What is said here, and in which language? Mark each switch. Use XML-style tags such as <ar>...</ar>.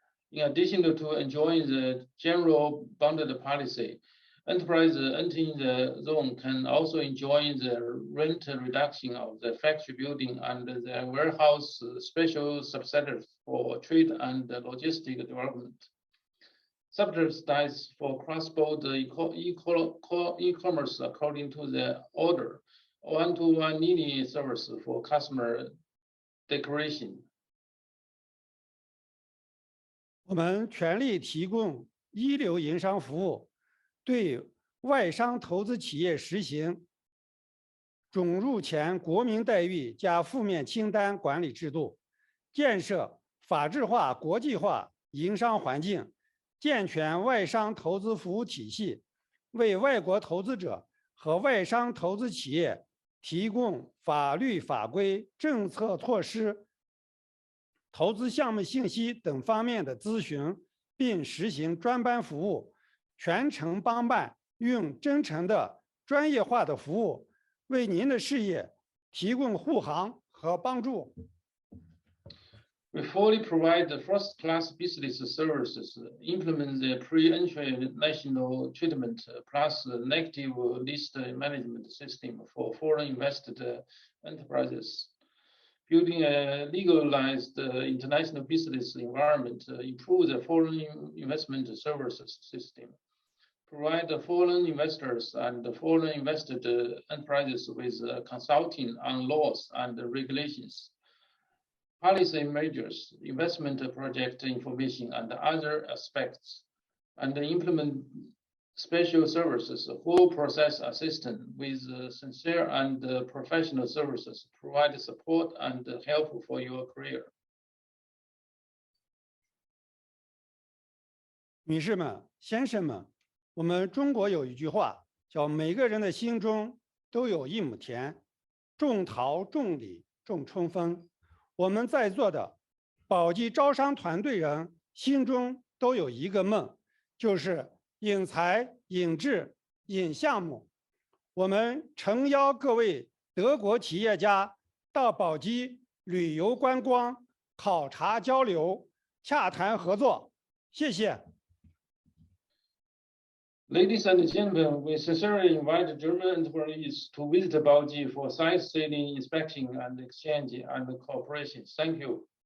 <en>In addition to enjoying the general bounded policy, enterprises entering the zone can also enjoy the rent reduction of the factory building and the warehouse special subsidies for trade and logistic development. subsidized for cross-border e-commerce according to the order, one-to-one linear service for customer declaration.</en> <zh>我们全力提供一流营商服务，对外商投资企业实行准入前国民待遇加负面清单管理制度，建设法治化、国际化营商环境，健全外商投资服务体系，为外国投资者和外商投资企业提供法律法规、政策措施、投资项目信息等方面的咨询，并实行专班服务，全程帮办，用真诚的、专业化的服务，为您的事业提供护航和帮助。</zh> <en>We fully provide the first-class business services, implement the pre-entry national treatment, plus the negative list management system for foreign invested enterprises. Building a legalized international business environment, improve the foreign investment services system, provide the foreign investors and the foreign invested enterprises with consulting on laws and regulations, policy measures, investment project information, and other aspects, and implement special services, whole process assistance with sincere and professional services, provide support and help for your career.</en> <zh>女士们、先生们，我们中国有一句话叫"每个人的心中都有一亩田，种桃、种李、种春风"。我们在座的宝鸡招商团队人心中都有一个梦，就是引才、引智、引项目。我们诚邀各位德国企业家到宝鸡旅游观光、考察交流、洽谈合作。谢谢。</zh> <en>Ladies and gentlemen, we sincerely invite German enterprises to visit Baoji for sightseeing, inspection, and exchange and cooperation. Thank you.</en>